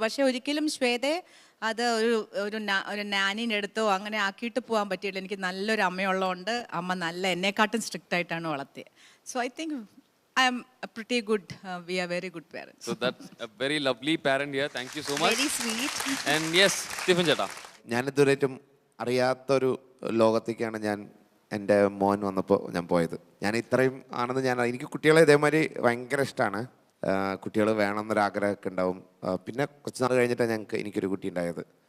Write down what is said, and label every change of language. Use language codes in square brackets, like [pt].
[ml] പക്ഷേ ഒരിക്കലും ശ്വേതയെ അത് ഒരു നാനിൻ്റെ അടുത്തോ അങ്ങനെ ആക്കിയിട്ട് പോകാൻ പറ്റിയില്ല. എനിക്ക് നല്ലൊരു അമ്മയുള്ളതുകൊണ്ട് അമ്മ എന്നെക്കാട്ടും സ്ട്രിക്റ്റ് ആയിട്ടാണ് വളർത്തിയത്. [en] So I think I am a pretty good, we are very good parents. So that's a very lovely parent here. Thank you so much. Very sweet. And yes, Stephen Cheta. [ml] ഞാൻ ഇതുവരെയും അറിയാത്തൊരു ലോകത്തേക്കാണ് എൻ്റെ മോൻ വന്നപ്പോൾ ഞാൻ പോയത്. ഞാൻ ഇത്രയും ആണെന്ന് എനിക്ക് കുട്ടികളെ ഇതേമാതിരി ഭയങ്കര ഇഷ്ടമാണ്. കുട്ടികൾ വേണമെന്നൊരാഗ്രഹമൊക്കെ ഉണ്ടാവും. പിന്നെ കുറച്ച് നാൾ കഴിഞ്ഞിട്ടാണ് എനിക്കൊരു കുട്ടി ഉണ്ടായത്.